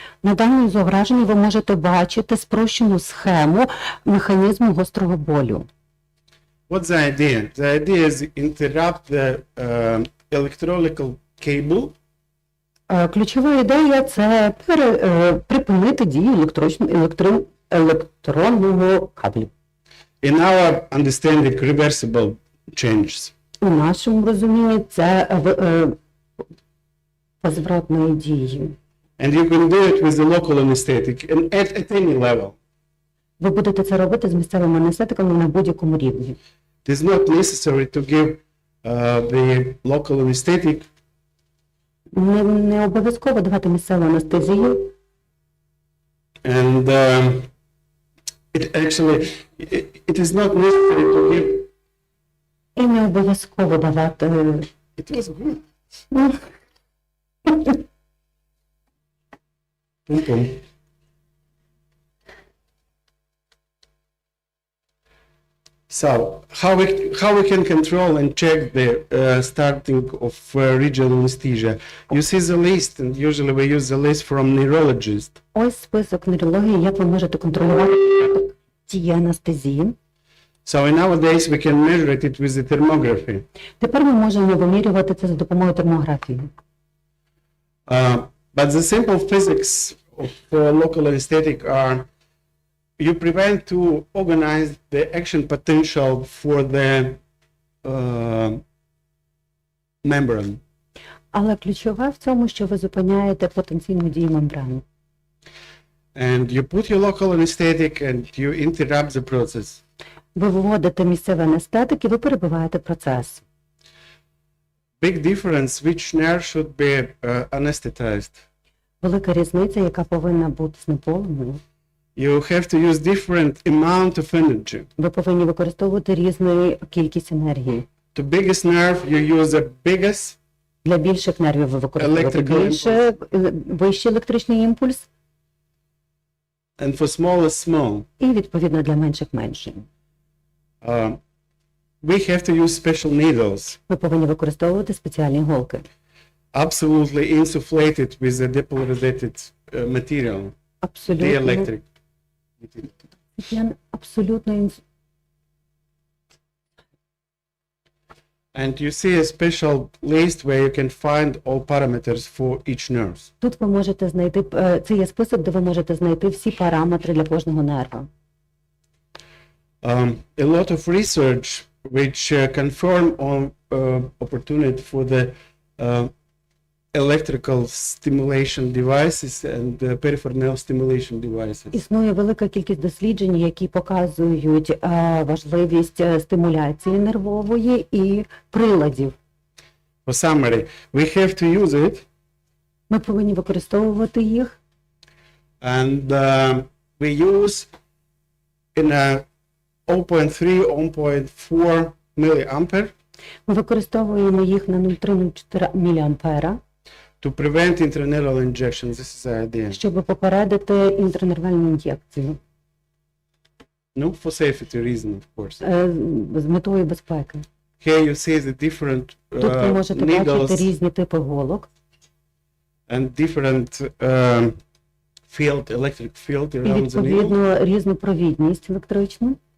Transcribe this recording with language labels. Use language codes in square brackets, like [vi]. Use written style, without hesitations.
[uk] На даному зображенні ви можете бачити спрощену схему механізму гострого болю. [en] What's the idea? The idea is interrupt the electrolytical cable. [uk] Ключова ідея – це припинити дію електронного кабелю. [en] In our understanding, reversible changes. [uk] У нашому розумінні це позвратної дії. [en] And you can do it with the local anesthetic and at any level. [uk] Ви будете це робити з місцевими анестетиками на будь-якому рівні. [en] It is not necessary to give the local anesthetic. [uk] Не обов'язково давати місцеву анестезію. [en] And it is not necessary to give. [uk] І не обов'язково давати. [en] It was good. Pum-pum. So how we can control and check the starting of regional anesthesia? You see the list, and usually we use the list from neurologist. [uk] Ось список нейрології, як ви можете контролювати ті анестезії. [en] So nowadays we can measure it with the thermography. [uk] Тепер ми можемо вимірювати це за допомогою термографії. [en] But the simple physics of local anesthetic are you prevent to organize the action potential for the membrane. [uk] Але ключове в цьому, що ви зупиняєте потенційну дію мембрани. [en] And you put your local anesthetic and you interrupt the process. [uk] Ви вводите місцевий анестетик і ви перебиваєте процес. [en] Big difference which nerve should be anesthetized. [uk] Велика різниця, яка повинна бути знеболеною. [en] You have to use different amount of energy. [uk] Ви повинні використовувати різну кількість енергії. [en] To biggest nerve you use the biggest. [uk] Для більших нервів ви використовуєте вищий електричний імпульс. [en] And for smallest small. [uk] І відповідно для менших менший. [en] We have to use special needles. [uk] Ви повинні використовувати спеціальні голки. [en] Absolutely insufflated with the depolarizated material. [uk] Абсолютно. [en] Dielectric. [uk] Абсолютно. [en] And you see a special list where you can find all parameters for each nerve. [uk] Тут ви можете знайти, це є список, де ви можете знайти всі параметри для кожного нерва. [en] A lot of research which confirm on opportunity for the electrical stimulation devices and peripheral nerve stimulation devices. [uk] Існує велика кількість досліджень, які показують важливість стимуляції нервової і приладів. [en] For summary, we have to use it, [uk] Ми повинні використовувати їх. [en] and we use in a 0.3-0.4 milliampere [uk] Ми використовуємо їх на 0,3-0,4 мА, [en] to prevent intraneural injection. This is the idea. [uk] щоб попередити інтранервальну ін'єкцію [en] No, for safety reason, of course. [uk] з метою безпеки. [en] Here you see the different [uk] Тут ви можете бачити [en] needles [uk] різні типи голок [en] and different field, electric field [uk] і [en] around the needle. [uk] відповідно різну провідність електричну.